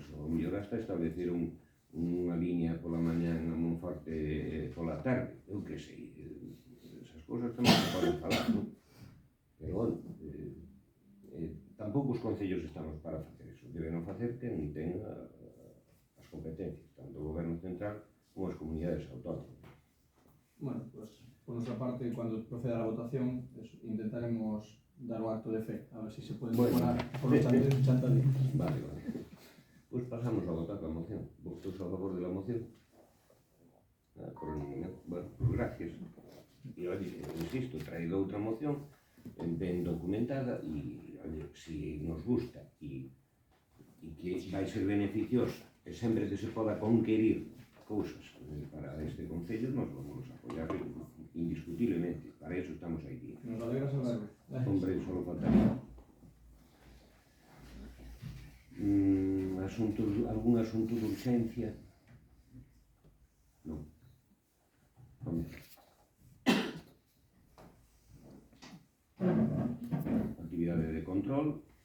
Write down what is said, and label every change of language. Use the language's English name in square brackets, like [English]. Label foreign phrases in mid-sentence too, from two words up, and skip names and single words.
[Galician] Ou mellor hasta establecer unha línea pola mañá a Monforte pola tarde. Eu que sei, esas cousas tamén se poden falar, non? Pero, bueno, tampouco os concellos estamos para facer eso. Deben facer quen ten as competencias, tanto o Goberno Central como as comunidades autónomas. [Spanish] Bueno, pues por nuestra parte, cuando proceda la votación, intentaremos dar un acto de fe, a ver si se puede mejorar por los chantadillos. Vale. Pues pasamos a votar la moción. ¿Votos a favor de la moción? Bueno, pues gracias. Y oye, insisto, he traído otra moción bien documentada y oye, si nos gusta y que [Galician] vai ser beneficiosa e sempre que se poda conquerir cousas para este Concello, [Spanish] nos vamos a apoiar indiscutiblemente. Para eso estamos aquí. Nos alegra saberlo. Hombre, solo faltaría. ¿Algún asunto de urgencia? No. Actividades de control.